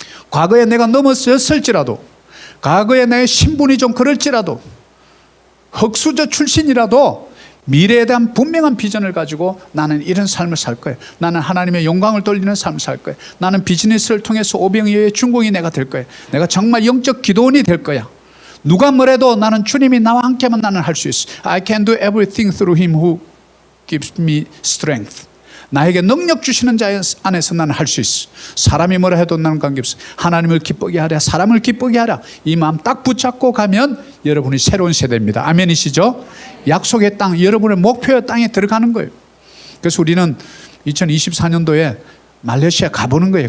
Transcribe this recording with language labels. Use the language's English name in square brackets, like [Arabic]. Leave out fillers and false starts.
[Korean] 과거에 내가 넘어졌을지라도 과거에 내 신분이 좀 그럴지라도 흑수저 출신이라도 미래에 대한 분명한 비전을 가지고 나는 이런 삶을 살 거야. 나는 하나님의 영광을 돌리는 삶을 살 거야. 나는 비즈니스를 통해서 오병이어의 중공이 내가 될 거야. 내가 정말 영적 기도원이 될 거야. 누가 뭐래도 나는 주님이 나와 함께만 나는 할 수 있어. [English] I can do everything through him who gives me strength. [Korean] 나에게 능력 주시는 자 안에서 나는 할 수 있어. 사람이 뭐라 해도 나는 관계없어. 하나님을 기쁘게 하라. 사람을 기쁘게 하라. 이 마음 딱 붙잡고 가면 여러분이 새로운 세대입니다. 아멘이시죠? 약속의 땅, 여러분의 목표의 땅에 들어가는 거예요. 그래서 우리는 2024년도에 말레이시아 가보는 거예요.